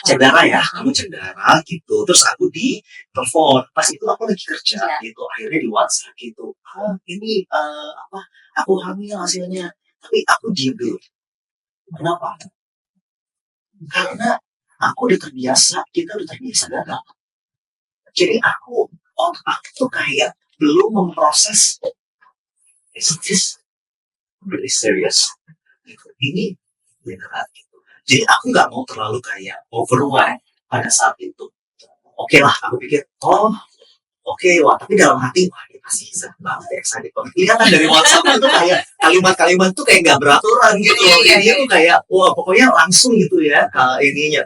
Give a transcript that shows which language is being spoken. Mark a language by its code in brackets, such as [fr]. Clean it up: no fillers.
[id] Cek darah ya, kamu cek darah gitu. Terus aku di telepon. Pas itu aku lagi kerja gitu. Akhirnya di WhatsApp gitu. Ini aku hamil hasilnya. Tapi aku diam dulu. Kenapa? Karena aku udah terbiasa, kita udah terbiasa gagal. Jadi aku tuh kayak belum memproses, [en] is this really serious? [id] Ini beneran gitu. Jadi aku nggak mau terlalu kayak overwhelmed pada saat itu. Oke lah, aku pikir, oke, wah, tapi dalam hati, wah, ini pasti senang banget, excited banget. Ini kan dari WhatsApp itu kayak kalimat-kalimat tuh kayak nggak beraturan gitu. Dia tuh kayak, wah, pokoknya langsung gitu ya, ininya.